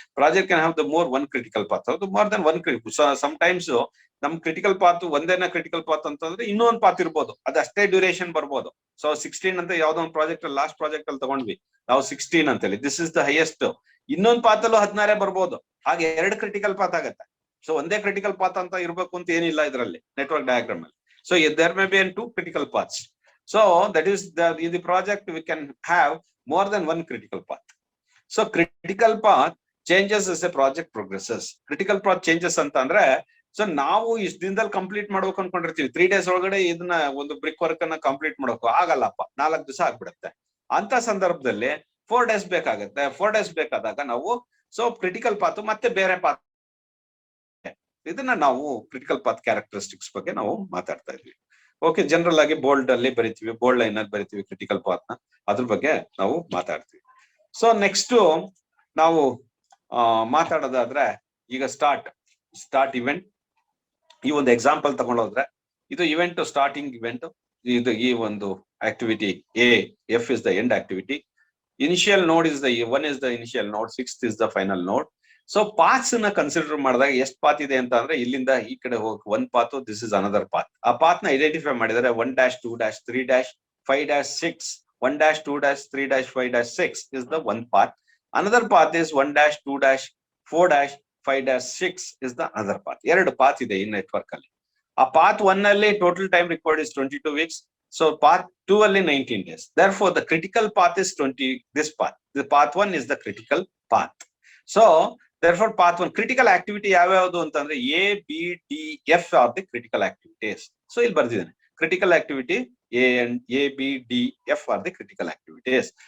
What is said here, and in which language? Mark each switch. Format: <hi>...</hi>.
<en>project can have the one critical path, more than one sometimes</en> <kn>ನಮ್ critical path ಒಂದೇನ critical path ಅಂತಂದ್ರೆ ಇನ್ನೂ ಒಂದು path ಇರ್ಬೋದು, ಅದಷ್ಟೇ ಡ್ಯೂರೇಷನ್ ಬರ್ಬೋದು. ಸೊ 16 ಅಂತ ಯಾವ್ದೋ ಒಂದು ಪ್ರಾಜೆಕ್ಟ್ ಅಲ್ಲಿ ಲಾಸ್ಟ್ ಪ್ರಾಜೆಕ್ಟ್ ಅಲ್ಲಿ ತಗೊಂಡ್ವಿ ನಾವು 16 ಅಂತ ಹೇಳಿ, ದಿಸ್ ಇಸ್ ದ ಹೈಯೆಸ್ಟ್. ಇನ್ನೊಂದು ಪಾತ್ ಅಲ್ಲೂ 16 ಬರ್ಬೋದು, ಹಾಗೆ 2 ಕ್ರಿಟಿಕಲ್ ಪಾತ್ ಆಗತ್ತೆ. ಸೊ ಒಂದೇ ಕ್ರಿಟಿಕಲ್ ಪಾತ್ ಅಂತ ಇರ್ಬೇಕು ಅಂತ ಏನಿಲ್ಲ ಇದರಲ್ಲಿ ನೆಟ್ವರ್ಕ್ ಡಯಾಗ್ರಾಮ್ ಅಲ್ಲಿ.</kn> <en>So there may be 2 critical paths. So that is in the project we can have more than one critical path. So critical path changes as a project progresses.</en> <kn>Critical path changes ಅಂತ ಅಂದ್ರೆ so ನಾವು ಇಷ್ಟ ದಿನದಲ್ಲಿ complete ಮಾಡ್ಬೇಕು ಅನ್ಕೊಂಡಿರ್ತೀವಿ, 3 days ಒಳಗಡೆ ಇದನ್ನ ಒಂದು BRIC work ಅನ್ನ ಕಂಪ್ಲೀಟ್ ಮಾಡೋಕು ಆಗಲ್ಲಪ್ಪ, 4 ದಿವಸ ಆಗ್ಬಿಡುತ್ತೆ. ಅಂತ ಸಂದರ್ಭದಲ್ಲಿ 4 days ಬೇಕಾಗುತ್ತೆ. 4 days ಬೇಕಾದಾಗ ನಾವು ಸೊ ಕ್ರಿಟಿಕಲ್ ಪಾತ್ ಮತ್ತೆ ಬೇರೆ ಪಾತ್, ಇದನ್ನ ನಾವು ಕ್ರಿಟಿಕಲ್ ಪಾತ್ ಕ್ಯಾರೆಕ್ಟರಿಸ್ಟಿಕ್ಸ್ ಬಗ್ಗೆ ನಾವು ಮಾತಾಡ್ತಾ ಇದ್ವಿ. ಓಕೆ, ಜನರಲ್ ಆಗಿ ಬೋಲ್ಡ್ ಅಲ್ಲಿ ಬರಿತೀವಿ, ಬೋಲ್ಡ್ ಲೈನ್ ಅಲ್ಲಿ ಬರಿತೀವಿ ಕ್ರಿಟಿಕಲ್ ಪಾತ್ ನ, ಅದ್ರ ಬಗ್ಗೆ ನಾವು ಮಾತಾಡ್ತೀವಿ. ಸೊ ನೆಕ್ಸ್ಟ್ ನಾವು ಮಾತಾಡೋದಾದ್ರೆ ಈಗ ಸ್ಟಾರ್ಟ್ ಇವೆಂಟ್. ಈ ಒಂದು ಎಕ್ಸಾಂಪಲ್ ತಗೊಂಡೋದ್ರೆ ಇದು ಇವೆಂಟ್, ಸ್ಟಾರ್ಟಿಂಗ್ ಇವೆಂಟ್. ಇದು ಈ ಒಂದು activity A, F is the end activity.</kn> <en>Initial node is the 1 is the initial node, 6th is the final node.</en> <kn>So paths ನ ಕನ್ಸಿಡರ್ ಮಾಡಿದಾಗ ಎಷ್ಟು ಪಾತ್ ಇದೆ ಅಂತ ಅಂದ್ರೆ ಇಲ್ಲಿಂದ ಈ ಕಡೆ ಹೋಗಿ 1 path, this is another path. ಆ ಪಾತ್ ನ ಐಡೆಂಟಿಫೈ ಮಾಡಿದರೆ 1-2-3-5-6, 1-2-3-5-6 is the one path.</kn> <en>Another path is 1-2-4-5-6 is the other path.</en> <kn>ಎರಡು ಪಾತ್ ಇದೆ ಈ ನೆಟ್ವರ್ಕ್ ಅಲ್ಲಿ. ಆ ಪಾತ್ 1 ಅಲ್ಲಿ total time required is 22 weeks.</kn> <en>So path 2 ಅಲ್ಲಿ 19 days. Therefore the critical path is this path. The path 1 is the critical path. So therefore path 1 critical activity</en> <kn>ಯಾವ್ಯಾವುದು ಅಂತಂದ್ರೆ</kn> <en>A, B, D, F are the critical activities. So</en> <kn>ಇಲ್ಲಿ ಬರ್ದಿದ್ದೇನೆ,</kn> <en>critical activity A, B, D, F are the critical activities.</en>